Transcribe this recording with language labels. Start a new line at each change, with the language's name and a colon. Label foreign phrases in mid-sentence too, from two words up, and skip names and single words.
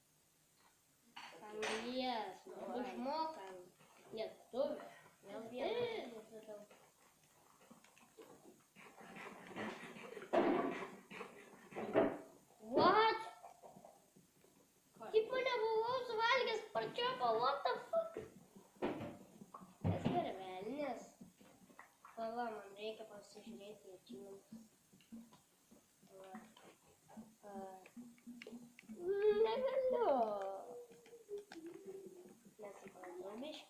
Lithuanian: Anglies. Išmokam. Lietuvių. Vėl vieną.
English: What?
Lithuanian: Tipo nebuvau suvalgęs parčiopą,
English: what the fuck?
Lithuanian: Kas per velnis? Pala, man reikia pasižiūrėti į achievementus. Negaliu. Nesupratau biškį.